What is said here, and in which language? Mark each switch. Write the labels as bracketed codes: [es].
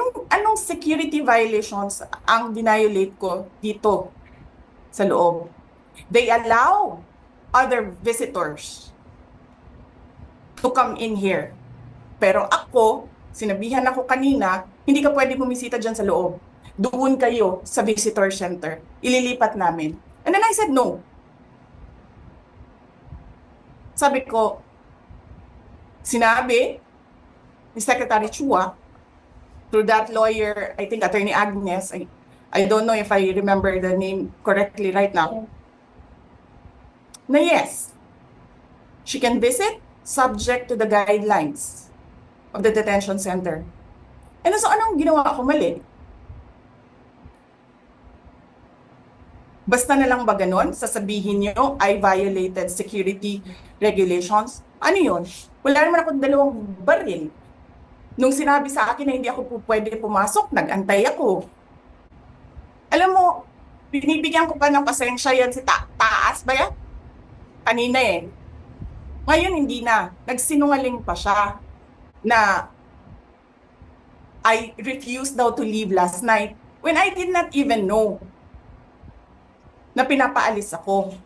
[tl] Anong security violations ang dinayolate ko dito sa loob? [en] They allow other visitors to come in here. [tl] Pero ako, sinabihan ako kanina, hindi ka pwede bumisita dyan sa loob. Doon kayo sa visitor center. Ililipat namin. [en] And then I said no. [tl] Sabi ko, sinabi ni [en] Secretary Chua, through that lawyer, I think Attorney Agnes, I don't know if I remember the name correctly right now, na yes, she can visit subject to the guidelines of the detention center. [tl] And so anong ginawa ko mali? Basta na lang ba ganon? Sasabihin nyo, [en] I violated security regulations? [tl] Ano yun? Wala naman ako dalawang baril. Nung sinabi sa akin na hindi ako pwede pumasok, nag-antay ako. Alam mo, binibigyan ko pa ng pasensya yan si Taas ba yan? Kanina eh. Ngayon hindi na. Nagsinungaling pa siya na [en] I refused daw to leave last night when I did not even know [tl] na pinapaalis ako.